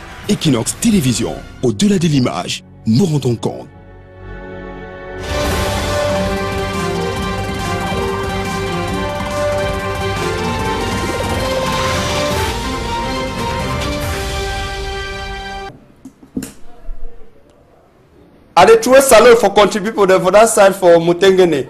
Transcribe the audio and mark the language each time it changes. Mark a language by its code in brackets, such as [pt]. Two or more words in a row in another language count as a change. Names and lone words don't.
[fr] Equinox Télévision, au-delà de l'image, nous rendons compte. [pcm] I dey throw salute for country people there for that side for Mutengene.